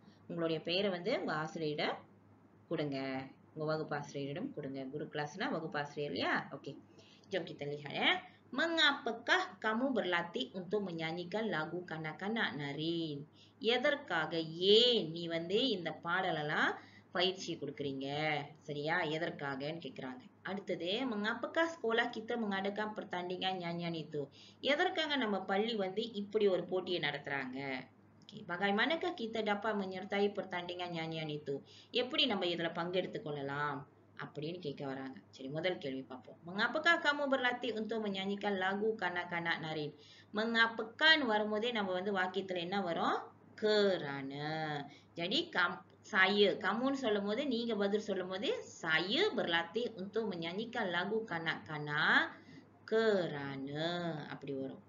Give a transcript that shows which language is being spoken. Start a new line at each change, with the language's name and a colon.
Tamil: உங்களுடைய பெயரை வந்து உங்க ஆசிரியரிடம் கொடுங்க. உங்க வகுப்பு ஆசிரியரிடம் கொடுங்க.
Malay: Guru kelasனா
Tamil: வகுப்பு ஆசிரியர் இல்லையா?
Malay: Okey. Jom kita lihat ya. Mengapakah kamu berlatih untuk menyanyikan lagu kanak-kanak Narin?
Tamil: எதற்காக ஏன் நீ வந்து இந்த பாடலெல்லாம் பயிற்சி கொடுக்குறீங்க? சரியா? எதற்காகன்னு கேக்குறாங்க. அடுத்தது,
Malay: mengapakah sekolah kita mengadakan pertandingan nyanyian itu?
Tamil: எதற்காக நம்ம பள்ளி வந்து இப்படி ஒரு போட்டியை நடத்துறாங்க?
Malay: Bagaimanakah kita dapat menyertai pertandingan nyanyian itu?
Tamil: எப்படி நம்ம இதுல பங்கெடுத்துக் கொள்ளலாம் அப்படின்னு கேட்க வராங்க. சரி, முதல் கேள்வி பார்ப்போம்.
Malay: Mengapakah kamu berlatih untuk menyanyikan lagu kanak-kanak Narin?
Tamil: Mengapakah வரும்போதே நம்ம வந்து வாக்கியத்துல என்ன வரும்?
Malay: Kerana. Jadi saya, kamu
Tamil: சொல்லும்போது நீங்க பதில் சொல்லும்போது
Malay: saya berlatih untuk menyanyikan lagu kanak-kanak kerana
Tamil: அப்படி வரும்.